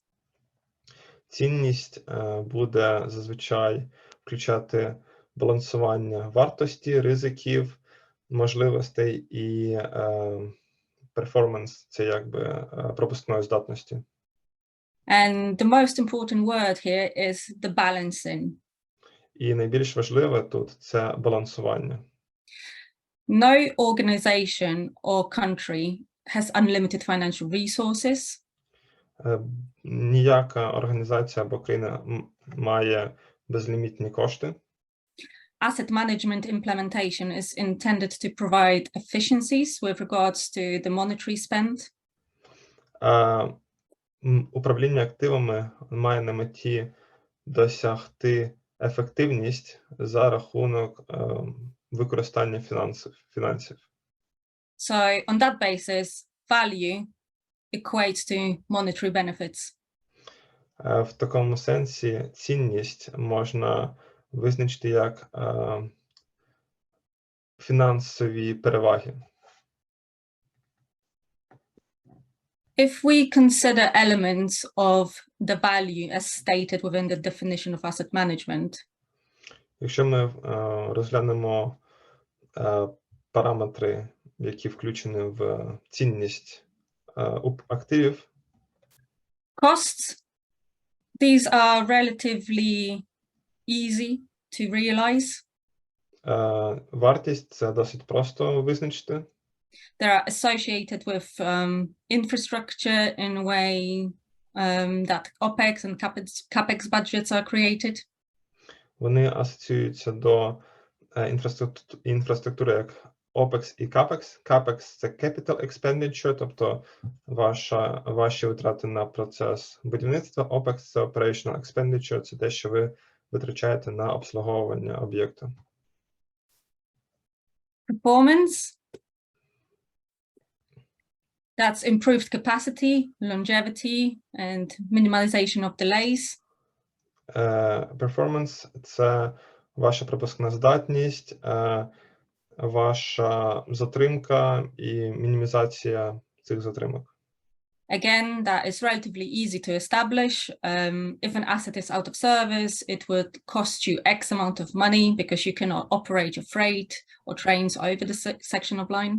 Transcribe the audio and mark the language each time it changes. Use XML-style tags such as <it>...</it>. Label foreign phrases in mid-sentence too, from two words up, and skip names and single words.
<uk>Цінність буде зазвичай включати балансування вартості, ризиків, можливостей і перформанс, це якби пропускної здатності.</uk> <en>And the most important word here is the balancing.</en> <uk>І найбільш важливе тут – це балансування.</uk> <en>No organization or country has unlimited financial resources.</en> <uk>Ніяка організація або країна має безлімітні кошти.</uk> <en>Asset management implementation is intended to provide efficiencies with regards to the monetary spend.</en> <uk>Управління активами має на меті досягти ефективність за рахунок використання фінансів.</uk> <en>So on that basis, value equates to monetary benefits.</en> <uk>В такому сенсі цінність можна визначити як фінансові переваги.</uk> <en>If we consider elements of the value as stated within the definition of asset management,</en> <uk>Якщо ми розглянемо параметри, які включені в цінність активів,</uk> <en>costs, these are relatively easy to realize.</en> <uk>Вартість – це досить просто визначити.</uk> <en>They are associated with infrastructure in a way that OPEX and CAPEX budgets are created.</en> <uk>Вони асоціюються до інфраструктури як OPEX і CAPEX. CAPEX – це</uk> <en>capital expenditure,</en> <uk>тобто ваші витрати на процес будівництва. OPEX – це</uk> <en>operational expenditure,</en> <uk>це те, що ви витрачаєте на обслуговування об'єкту.</uk> <en>Performance. That's improved capacity, longevity, and minimalization of delays.</en> <uk>Performance – це ваша пропускна здатність, ваша затримка і мінімізація цих затримок.</uk> <en>Again, that is relatively easy to establish. If an asset is out of service, it would cost you X amount of money because you cannot operate your freight or trains over the section of line.</en>